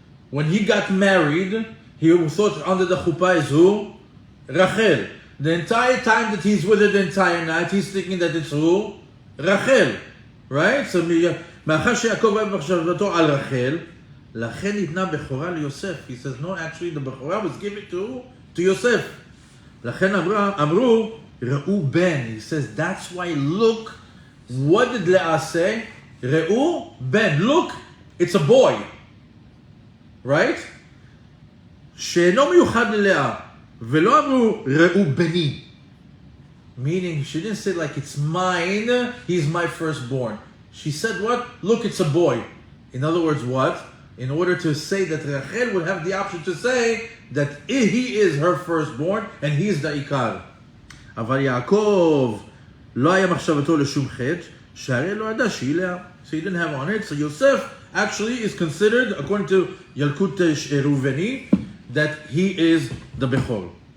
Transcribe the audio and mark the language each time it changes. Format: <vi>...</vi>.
<en>When he got married, he thought under the chuppah is who? Rachel. The entire time that he's with her the entire night, he's thinking that it's who? Rachel. Right?</en> <he>So, מאחר שיעקב היה במחשבתו על רחל, לכן ניתנה בכורה ליוסף.</he> <en>He says, no, actually the בכורה was given to Yosef.</en> <he>לכן אמרו, ראו בן.</he> <en>He says, that's why, look, what did Leah say?</en> <he>ראו בן.</he> <en>Look, it's a boy. Right?</en> <he>שאינו מיוחד ללאה. ולא אמרו, ראו בני.</he> <en>Meaning, she didn't say like, it's mine, he's my firstborn. She said what? Look, it's a boy. In other words, what? In order to say that Rachel would have the option to say, that he is her firstborn and he is the Ikar.</en> <he>אבל יעקב לא היה מחשבתו לשום חטא, שהרי לא ידע שהיא לאה.</he> <en>So he didn't have on it. So Yosef actually is considered, according to Yalkut Reuveni, that he is the Bechor.</en>